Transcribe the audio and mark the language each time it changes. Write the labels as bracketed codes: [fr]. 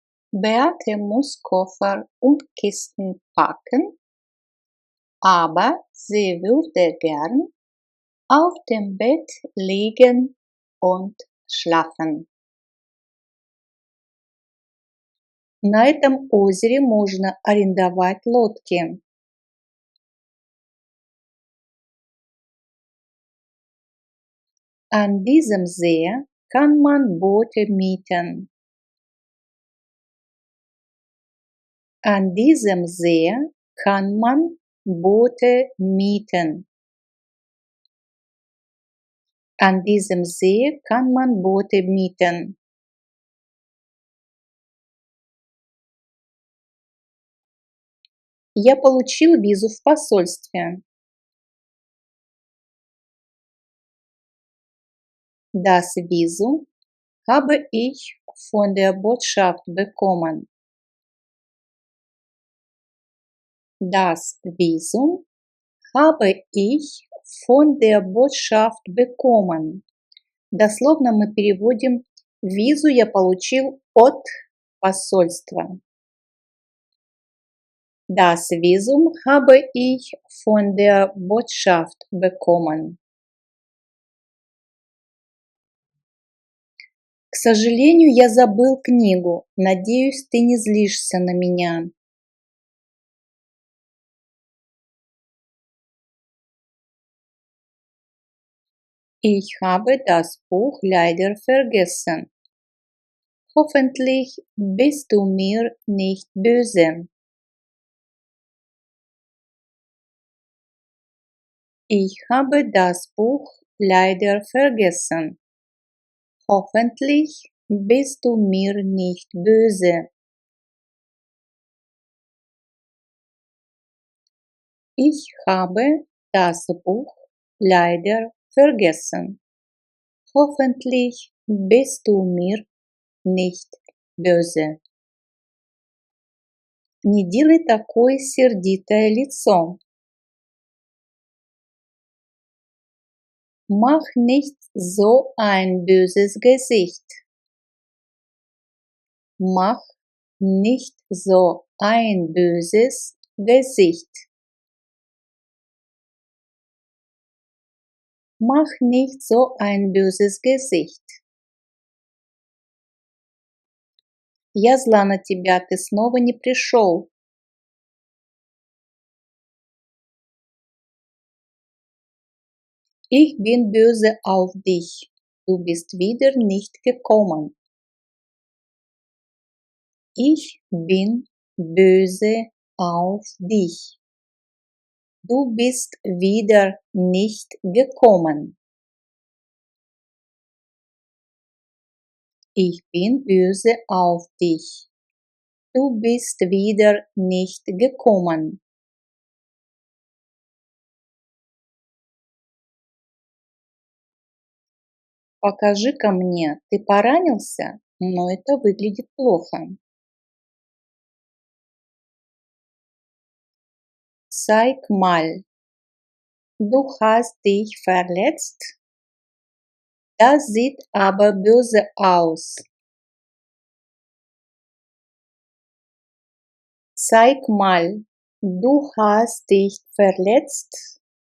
[de] Beate muss Koffer und Kisten packen, aber sie würde gern auf dem Bett liegen und schlafen. [ru] На этом озере можно арендовать лодки. [de] An diesem See kann man Boote mieten. An diesem See kann man Boote mieten. An diesem See kann man Boote mieten. [ru] Я получил визу в посольстве. [de] Das Visum habe ich von der Botschaft bekommen. Das Visum habe ich von der Botschaft bekommen. [ru] Дословно мы переводим визу я получил от посольства. [de] Das Visum habe ich von der Botschaft bekommen. [ru] К сожалению, я забыл книгу. Надеюсь, ты не злишься на меня. [de] Ich habe das Buch leider vergessen. Hoffentlich bist du mir nicht böse. Ich habe das Buch leider vergessen. Hoffentlich bist du mir nicht böse. Ich habe das Buch leider vergessen. Hoffentlich bist du mir nicht böse. [ru] Не делай такое сердитое лицо. [de] Mach nicht so ein böses Gesicht. Mach nicht so ein böses Gesicht. Mach nicht so ein böses Gesicht. [ru] Я зла на тебя, ты снова не пришел. [de] Ich bin böse auf dich. Du bist wieder nicht gekommen. Ich bin böse auf dich. Du bist wieder nicht gekommen. Ich bin böse auf dich. Du bist wieder nicht gekommen. [ru] Покажи-ка мне, ты поранился, но это выглядит плохо. [de] Zeig mal, du hast dich verletzt? Das sieht aber böse aus. Zeig mal, du hast dich verletzt?